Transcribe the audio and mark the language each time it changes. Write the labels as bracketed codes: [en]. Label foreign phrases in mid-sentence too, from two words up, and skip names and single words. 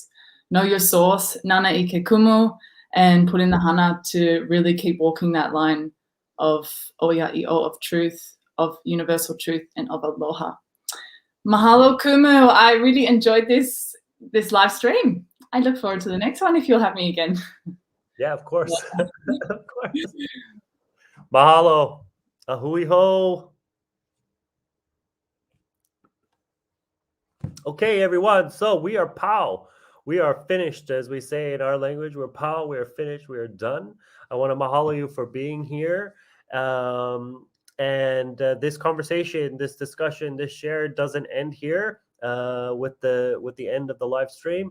[en] Know your source, [haw] nana ike kumu, [en] and put in the hana to really keep walking that line of oia'i'o, of truth, of universal truth, and of aloha. [haw] Mahalo, Kumu. [en] I really enjoyed this live stream. I look forward to the next one if you'll have me again. Yeah, of course. Of course. Mahalo. [haw] Ahui ho. [en] Okay, everyone. So we are pow. We are finished, as we say in our language. We're pow. We are finished. We are done. I want to mahalo you for being here. And this conversation, this discussion, this share doesn't end here with the end of the live stream.